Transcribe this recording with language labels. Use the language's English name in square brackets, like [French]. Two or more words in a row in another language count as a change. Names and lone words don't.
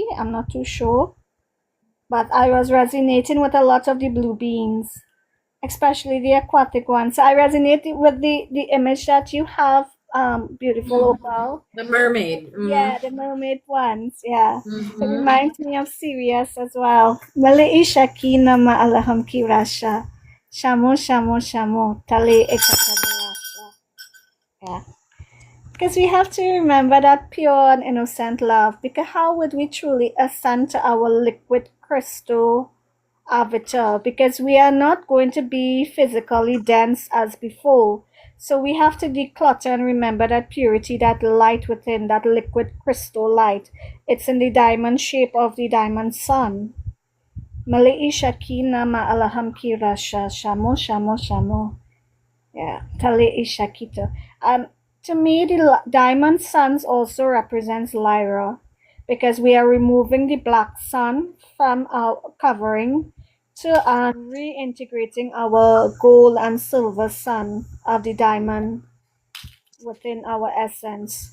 [English] I'm not too sure, but I was resonating with a lot of the blue beings, especially the aquatic ones. So I resonate with the image that you have, beautiful Opal. The mermaid. Yeah, the mermaid ones. Yeah. It Mm-hmm. reminds me of Sirius as well. Mali Shakina ma'alaham kirasha. Shamo shamo shamo. Tali ekatabarasha. Yeah. Because we have to remember that pure and innocent love. Because how would we truly ascend to our liquid crystal avatar? Because we are not going to be physically dense as before. So we have to declutter and remember that purity, that light within, that liquid crystal light. It's in the diamond shape of the diamond sun. Mali'i Shakina ma'alaham kirasha. Shamo, shamo, shamo. Yeah, Tali'i Shakita. To me, the diamond suns also represents Lyra, because we are removing the black sun from our covering to reintegrating our gold and silver sun of the diamond within our essence.